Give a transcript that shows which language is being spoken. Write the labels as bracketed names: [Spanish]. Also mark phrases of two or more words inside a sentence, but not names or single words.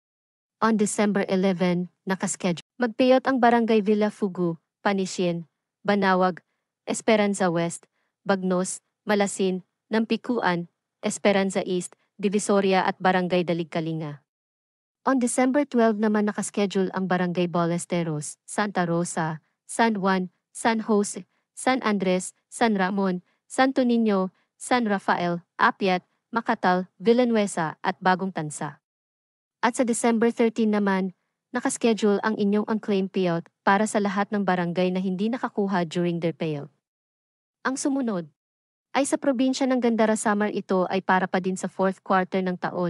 [Filipino] On December 11, nakaschedule. Mag-payout ang Barangay Villa Fugu, Panisien, Banawag, Esperanza West, Bagnos, Malasin, Nampikuan, Esperanza East, Divisoria at Barangay Daligkalinga. On December 12 naman nakaschedule ang Barangay Ballesteros, Santa Rosa, San Juan, San Jose, San Andres, San Ramon, Santo Niño, San Rafael, Apiat, Macatal, Villanueva at Bagong Tansa. At sa December 13 naman, nakaschedule ang inyong [English] unclaimed payout [Filipino] para sa lahat ng barangay na hindi nakakuha [English] during their payout. [Filipino] Ang sumunod ay sa probinsya ng Gandara Samar. Ito ay para pa din sa [English] fourth quarter [Filipino] ng taon.